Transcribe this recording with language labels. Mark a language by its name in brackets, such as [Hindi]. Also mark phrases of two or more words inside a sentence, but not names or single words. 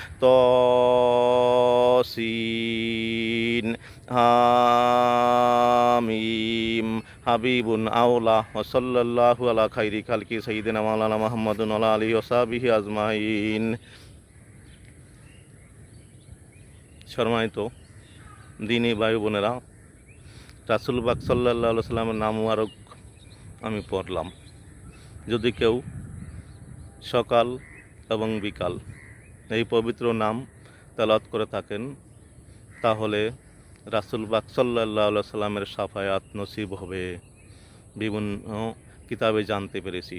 [Arabic] تسين حميم حبيبٌ أولى وصلى الله على خيرِ خلقِ سيدِنا مولانا محمدٌ وعلى آله وصحبه أجمعين. [Bangla] সম্মানিত দ্বীনী ভাই বোনেরা, রাসূল পাক [Arabic] صلى الله عليه وسلم [Bangla] নাম মুবারক আমি পড়লাম। যদি কেউ সকাল এবং বিকাল এই পবিত্র নাম তেলাওয়াত করে থাকেন, তাহলে রাসূল পাক [Arabic] صلى الله عليه وسلم [Bangla] শাফায়াত নসিব হবে, বিভিন্ন কিতাবে জানতে পেরেছি।